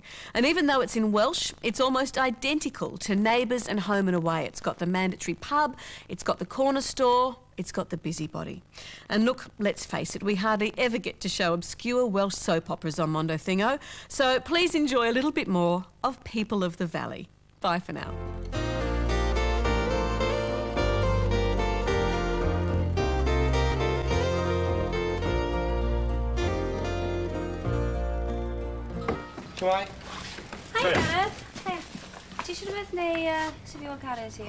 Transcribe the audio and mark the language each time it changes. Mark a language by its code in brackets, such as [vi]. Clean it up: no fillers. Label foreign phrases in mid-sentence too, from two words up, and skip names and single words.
[en] And even though it's in Welsh, it's almost identical to Neighbours and Home and Away. It's got the mandatory pub, it's got the corner store, it's got the busybody. And look, let's face it, we hardly ever get to show obscure Welsh soap operas on Mondo Thingo, so please enjoy a little bit more of People of the Valley. Bye for now. [cy] Shwai? [en] Hi, Gareth. Hi. [cy] Ti eisiau rhywbeth neu sy'n fi o'n cario ti?